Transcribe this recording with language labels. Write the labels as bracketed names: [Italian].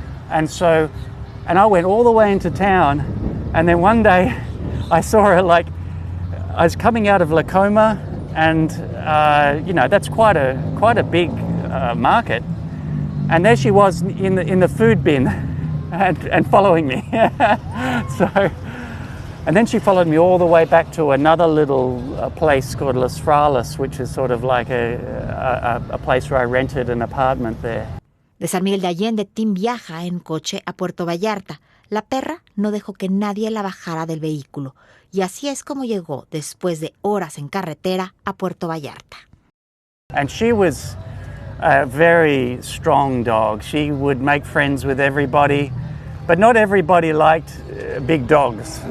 [English] And I went all the way into town, and then one day I saw her, I was coming out of Lacoma, and that's quite a big market. And there she was in the food bin, and following me. So, and then she followed me all the way back to another little place called Los Frailes, which is sort of like a place where I rented an apartment there. [Spanish] De San Miguel de Allende, Tim viaja en coche a Puerto Vallarta. La perra no dejó que nadie la bajara del vehículo. Y así es como llegó, después de horas en carretera, a Puerto Vallarta. [English] And she was a very strong dog. She would make friends with everybody, but not everybody liked big dogs.